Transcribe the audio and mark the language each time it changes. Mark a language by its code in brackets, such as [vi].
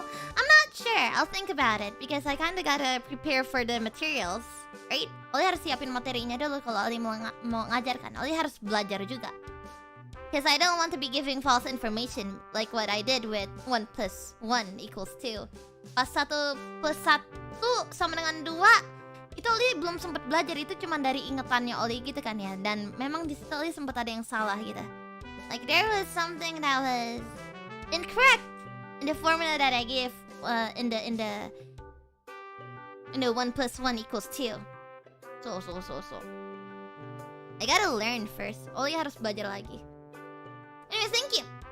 [en] I'm not sure. I'll think about it because I kinda gotta prepare for the materials, right? [id] Ollie harus siapin materinya dulu kalau Ollie mau ngajarkan. Ollie harus belajar juga. [en] Because I don't want to be giving false information like what I did with 1 + 1 = 2. [id] Pas 1 + 1 sama dengan 2, itu Ollie belum sempat belajar. Itu cuma dari ingetannya Ollie gitu kan ya. Dan memang di situ Ollie sempat ada yang salah gitu. [en] Like there was something that was incorrect in the formula that I gave in the 1 + 1 = 2. So. I gotta learn first. [id] Ollie harus belajar lagi. [en] Anyway, thank you.